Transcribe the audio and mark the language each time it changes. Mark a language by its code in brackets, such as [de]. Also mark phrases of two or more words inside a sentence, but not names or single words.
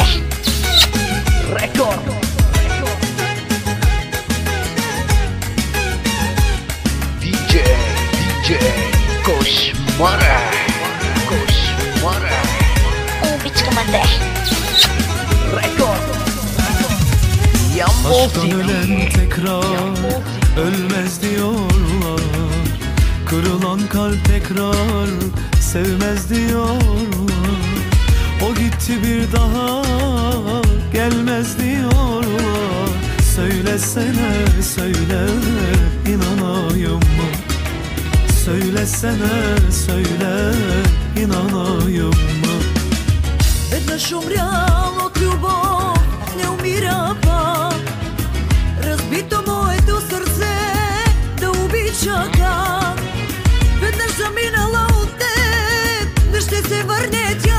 [bg] Рекорд. DJ Кошмара. Обичаме те. Рекорд. [tr] Aşktan ölen tekrar ölmez diyorlar. Kırılan kalp tekrar sevmez diyorlar. O gitti bir daha gelmez diyorlar. Söylesene söyle inanayım mı? Söylesene söyle inanayım mı? [bg] Веднъж умрял от любов, не умира пак. Разбито моето сърце да обича как. Веднъж заминала от теб, не ще се върне тя.